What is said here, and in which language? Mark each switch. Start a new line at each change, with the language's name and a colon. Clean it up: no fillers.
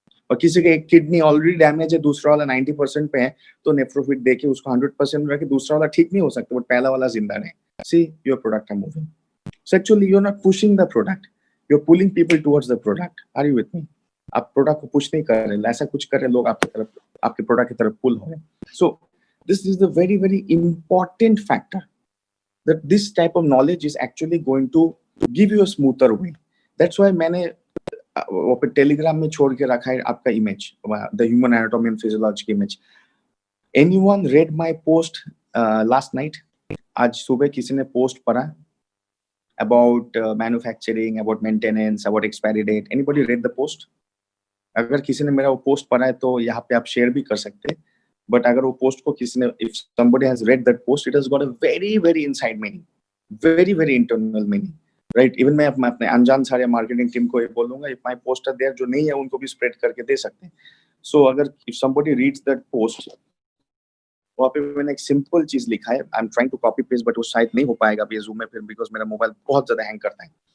Hindi: और किसी का एक किडनी ऑलरेडी डैमेज है, दूसरा वाला 90% पे है, तो नेफ्रोफिट देके उसको 100% रखे, दूसरा वाला ठीक नहीं हो सकता बट पहला वाला जिंदा रहे.
English: See your product are moving. So actually you are not pushing the product, you are pulling people towards the product. Are you with me?
Hindi: आप प्रोडक्ट को पुश नहीं कर रहे, ऐसा कुछ कर रहे, लोग आपकी तरफ, आपके प्रोडक्ट की तरफ पुल हो रहे.
English: So this is the very very important factor, that this type of knowledge is actually going to give you a smoother way.
Hindi: That's why मैंने वो पे टेलीग्राम में छोड़ के रखा है आपका image,
English: the human anatomy and physiology image. Anyone read my post last night?
Hindi: आज सुबह किसी ने पोस्ट पढ़ा
English: about manufacturing, about maintenance, about expiry date? Anybody read the post?
Hindi: अगर किसी ने मेरा वो पोस्ट पढ़ा है तो यहाँ पे आप शेयर भी कर सकते हैं. बट अगर वो पोस्ट को किसी ने,
English: if somebody has read that post, it has got a very very inside meaning, very very internal meaning, right?
Hindi: Even मैं अपने अनजान सारे मार्केटिंग टीम को ये बोलूंगा,
English: if my post are there,
Hindi: जो नहीं है उनको भी स्प्रेड करके दे सकते हैं. So अगर if somebody reads that post, वहाँ पे मैंने एक सिंपल चीज लिखा है,
English: I am trying to copy paste
Hindi: but वो शायद नहीं हो पाएगा अभी जूम में फिर, बिकॉज मेरा मोबाइल बहुत ज्यादा हैंग करता है.